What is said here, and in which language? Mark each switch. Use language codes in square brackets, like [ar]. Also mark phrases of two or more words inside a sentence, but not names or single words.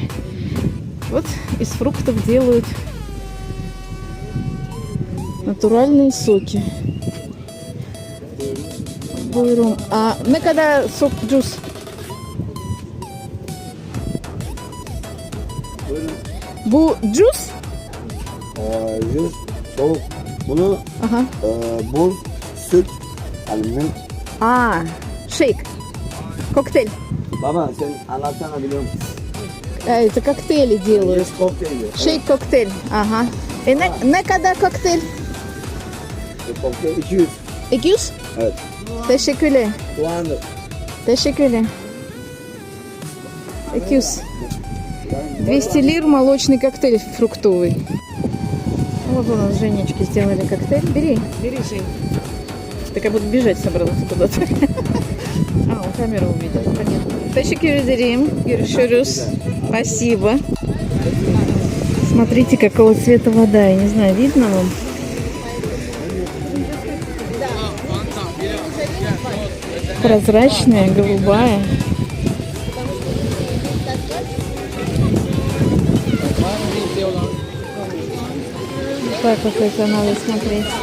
[ru] Вот из фруктов делают натуральные соки. А мы когда сок джус? [tr] Buyurun. Bu juice? Yüz, soğuk. Bunu Aha. buz, süt, yani milk. [ru] А, шейк. Коктейль. [tr] Baba sen anlatsana biliyor musun? [ru] Это коктейли делают. [tr] Yes, kokteyli. [ru] Шейк коктейль. Ага. И [tr] ne kadar [ru] коктейль? [tr] Kokteyl 200. 200? Evet. Teşekkürler. 200. Teşekkürler. 200. [ru] 200 лир молочный коктейль фруктовый. Вот у нас Женечки сделали коктейль. Бери, бери, Жень. Ты как будто бежать собралась куда-то. А, он камеру увидел. Понятно. [tr] Teşekkür ederim. Görüşürüz. [ru] Спасибо. Смотрите, какого цвета вода. Я не знаю, видно вам? Прозрачная, голубая. Так вот это надо смотреть.